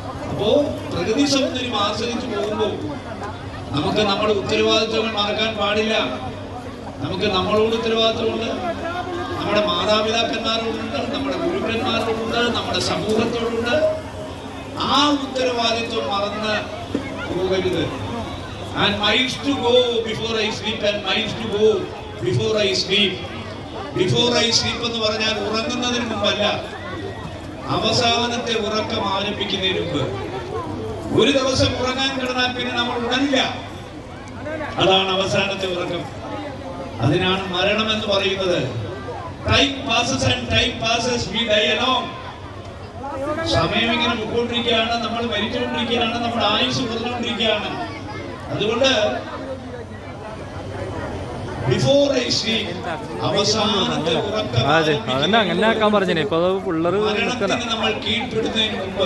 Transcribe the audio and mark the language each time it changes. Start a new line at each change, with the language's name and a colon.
Malayalam: അപ്പോ പ്രകൃതി സൗന്ദര്യം ആസ്വദിച്ചു പോകുമ്പോൾ നമുക്ക് നമ്മുടെ ഉത്തരവാദിത്വങ്ങൾ മറക്കാൻ പാടില്ല. നമുക്ക് നമ്മളോട് ഉത്തരവാദിത്വമുണ്ട്, നമ്മുടെ മാതാപിതാക്കന്മാരോടുണ്ട്, നമ്മുടെ ഗുരുക്കന്മാരോടുണ്ട്, നമ്മുടെ സമൂഹത്തോടുണ്ട്. ആ ഉത്തരവാദിത്വം മറന്ന് പോകരുത്.
English: And miles to go before I sleep, and miles to go before I sleep. Before I sleep
Malayalam: എന്ന് പറഞ്ഞാൽ ഉറങ്ങുന്നതിന് മുമ്പല്ല, അവസാനത്തെ ഉറക്കം ആരംഭിക്കുന്നതിന് മുമ്പ്. ഒരു ദിവസം ഉറങ്ങാൻ കിടന്നാൽ പിന്നെ നമ്മൾ ഉണരില്ല. അതാണ് അവസാനത്തെ ഉറക്കം. അതിനാണ് മരണം എന്ന് പറയുന്നത്.
English: Time passes and time passes, we die alone.
Malayalam: സമയം ഇങ്ങനെ പോയിക്കൊണ്ടിരിക്കുകയാണ്, നമ്മൾ മരിച്ചുകൊണ്ടിരിക്കുകയാണ്, നമ്മുടെ ആയുസ് കുറഞ്ഞുകൊണ്ടിരിക്കുകയാണ്. അതുകൊണ്ട്
English: before I sleep
Malayalam: അവസാനത്തെ അങ്ങനെ ആക്കാൻ പറഞ്ഞു. ഇപ്പൊ പിള്ളേർ നമ്മൾ കീഴ്പ്പെടുന്നതിന് മുമ്പ്